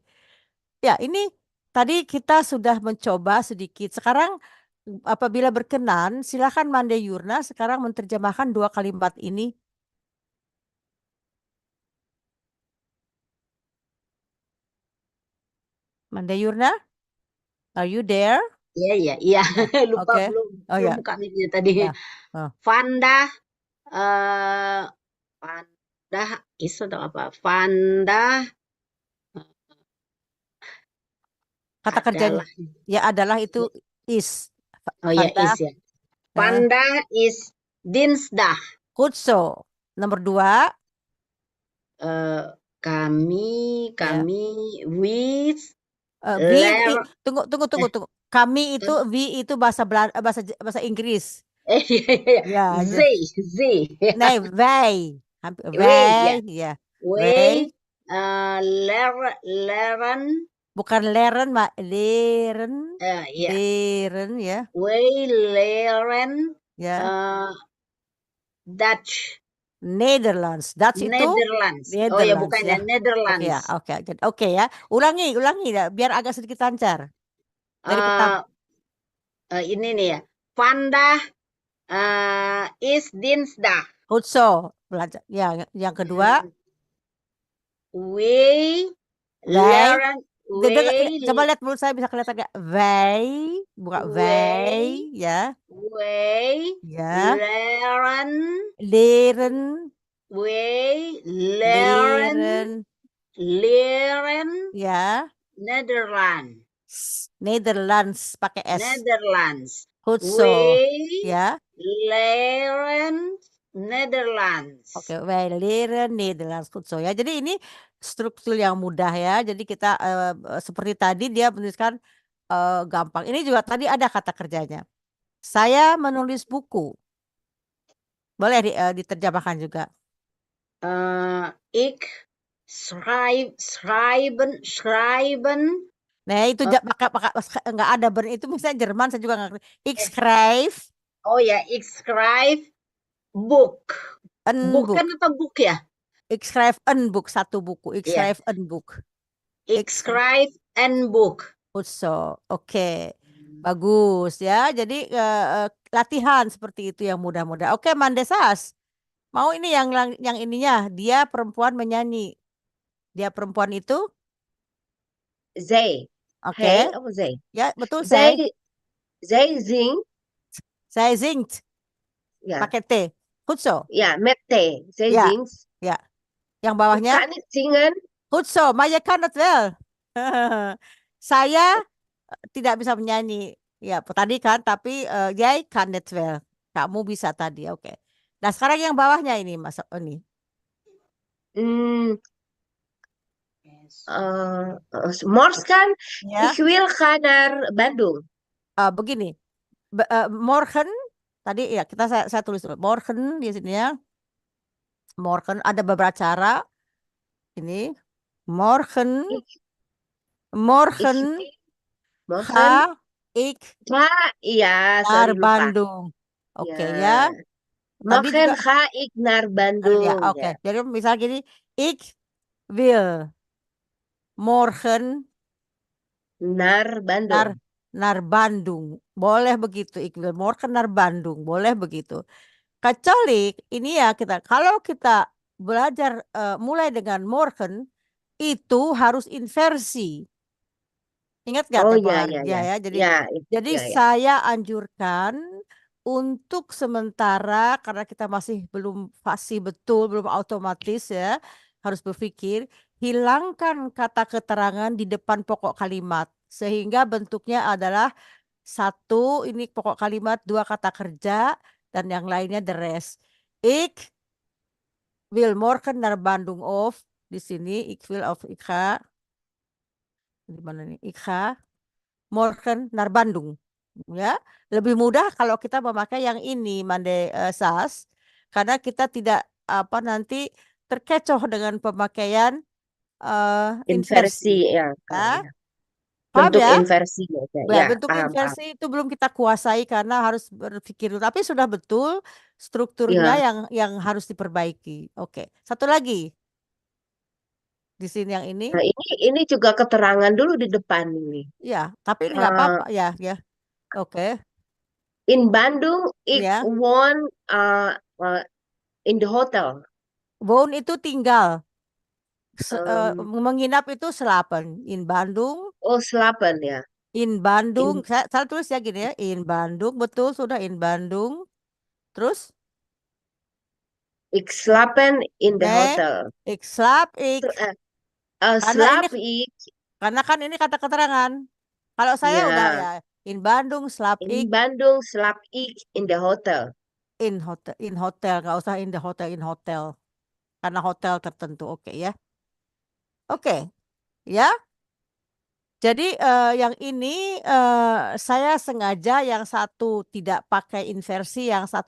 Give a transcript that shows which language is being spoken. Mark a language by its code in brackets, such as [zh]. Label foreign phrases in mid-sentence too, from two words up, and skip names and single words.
[id] Ya, ini tadi kita sudah mencoba sedikit. Sekarang apabila berkenan, silakan Mande Yurna sekarang menerjemahkan 2 kalimat ini. Mande Yurna, [en] are you there? [id] Iya, iya, iya. Lupa Oke. belum Oh ya, buka mic-nya tadi. ya. Oh. Vanda, eh Vanda is atau apa? Vanda Kata kerjanya. adalah. Ya adalah itu is. Oh ya, Vanda, [nl] is ya. Vanda is dinsdag. Kutso. [id] Nomor 2. Kami with Tunggu. Kami itu we itu bahasa bahasa Inggris. Ya, They. [nl] nee, wij. Wij, [id] Ya. [nl] We Wij. leren. [id] Bukan leren, maar leren. Ya. Leren, ya. [nl] We leren [id] Ya. Dutch. Nederlands. Dutch itu Netherlands. Oh ya, bukan ya, Netherlands. Oke ya, oke ya. Ulangi ya, biar agak sedikit lancar. Dari pertama. Ini nih ya. [nl] Vandaag is dinsdag. Goed zo. [id] Belajar. Ya, yang kedua. [nl] We leren. [id] Coba lihat mulut saya bisa kelihatan nggak? Wij, bukan wij, ya. [nl] We [id] Ya. [nl] leren. We leren. [id] Ya. Nederlands pakai S. Netherlands. [nl] Goed zo. We [id] Ya. [nl] leren Netherlands. Oke, wij leren Nederlands. Goed zo ya. [id] Jadi ini struktur yang mudah ya. Jadi kita seperti tadi dia menuliskan gampang. Ini juga tadi ada kata kerjanya. Saya menulis buku. Boleh diterjemahkan juga. [nl] Ik schrijven. [id] Nah, itu pakai nggak ada itu misalnya Jerman saya juga nggak ngerti. [nl] Ik schrijf. [id] Oh ya, [nl] ik schrijf boek. Boek [id] kan atau boek ya? [nl] Ik schrijf een boek, [id] satu buku. [nl] Ik schrijf een boek. Ik schrijf een boek. Goed zo. [id] Oke. Bagus ya. Jadi latihan seperti itu yang mudah-mudah. Oke, Mandesas. Mau ini yang ininya, dia perempuan menyanyi. Dia perempuan itu? Zij. Oke. [nl] Hij of zij? [id] Ya, betul [nl] Zij zingt. Zij zingt. [id] Ya. Pakai T. [nl] Goed zo. Ja, met T. Zij Ja. zingt. [id] Ya. Yang bawahnya? [nl] Ik kan niet zingen. Goed zo, maar je kan het wel. [id] Saya tidak bisa menyanyi. Ya, tadi kan, tapi [nl] jij kan het wel. [id] Kamu bisa tadi, oke. Nah, sekarang yang bawahnya ini, Mas Oni. [nl] Morgen, [id] Ya. [nl] ik wil gaan naar Bandung. [id] Begini, morgen tadi ya saya tulis dulu. Morgen di sini ya. Morgen ada beberapa cara. [nl] Ini morgen ga ik naar Bandung. [id] Oke ya. [nl] Morgen ga ik naar Bandung. [id] Ya, oke. Jadi misalnya gini, [nl] ik wil morgen naar Bandung. [id] Naar Bandung. Boleh begitu. [nl] Ik wil morgen naar Bandung. [id] Boleh begitu. Kecuali ini ya kalau kita belajar mulai dengan morgen itu harus inversi. Ingat nggak Oh tempo ya hari ya ya ya. ya. Ya, Jadi ya ya. saya anjurkan untuk sementara karena kita masih belum fasih betul, belum otomatis ya, harus berpikir hilangkan kata keterangan di depan pokok kalimat sehingga bentuknya adalah satu ini pokok kalimat, dua kata kerja dan yang lainnya [en] the rest. [nl] Ik will morgen naar Bandung of [id] di sini [nl] ik will of ik ga [id] di mana nih? [nl] Ik ga morgen naar Bandung. [id] Ya, lebih mudah kalau kita memakai yang ini Mande Sas karena kita tidak apa nanti terkecoh dengan pemakaian inversi Inversi ya. ya. Ya. Paham Bentuk ya? inversi ya. Ya, Ya, bentuk paham paham. inversi itu belum kita kuasai karena harus berpikir dulu. Tapi sudah betul strukturnya Ya. yang harus diperbaiki. Oke, satu lagi di sini yang ini. Nah, ini juga keterangan dulu di depan ini. Ya, tapi ini nggak Eh, apa-apa ya, ya. Oke, [nl] in Bandung, ik [id] ya. [nl] woon uh, [en] in the hotel. [id] Woon itu tinggal. Um, Menginap itu selapen. In Bandung, oh, slapen ya. [nl] in Bandung. In, [id] Saya tulis ya gini ya. In Bandung, betul sudah in Bandung. Terus, [nl] ik slapen [en] in the [nl] nee, hotel. ik slaap ik. [id] Karena ini [nl] Slaap ik, [id] Karena kan ini kata keterangan. Kalau saya udah ya. [nl] ya in Bandung slaap In ik Bandung slaap ik [en] in the hotel. [nl] in hotel [id] nggak usah [en] in the hotel [nl] in hotel [id] karena hotel tertentu oke ya oke ya jadi yang ini saya sengaja yang satu tidak pakai inversi yang satu